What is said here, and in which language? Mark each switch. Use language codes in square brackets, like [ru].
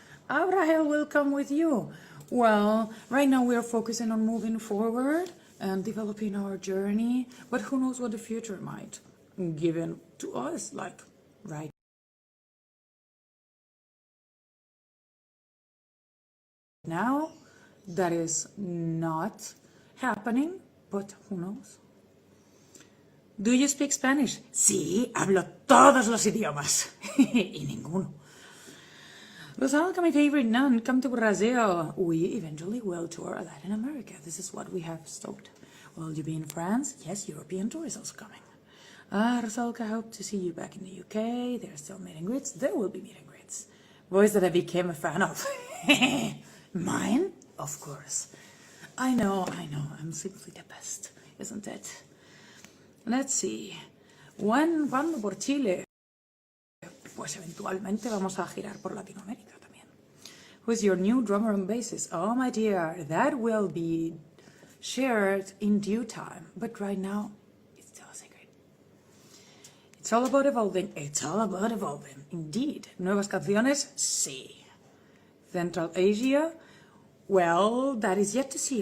[en] Abrahel will come with you. Well, right now we are focusing on moving forward and developing our journey, but who knows what the future might give in to us, like right now. That is not happening, but who knows? Do you speak Spanish? [es] Sí, hablo todos los idiomas. Y ninguno. [en] Rosalka, my favorite nun, come to Brazil. We eventually will tour Latin America. This is what we have stoked. Will you be in France? Yes, European tour is also coming. Rosalka, I hope to see you back in the UK. There are still meet and greets. There will be meet and greets. Voice that I became a fan of. Mine? Of course. I know. I'm simply the best, isn't it? Let's see. [es] ¿Cuándo por Chile? Pues eventualmente vamos a girar por Latinoamérica también. [en] Who's your new drummer and bassist? Oh, my dear, that will be shared in due time. But right now, it's still a secret. It's all about evolving. It's all about evolving. Indeed. [es] Nuevas canciones? Sí. [en] Central Asia? Well, that is yet to see.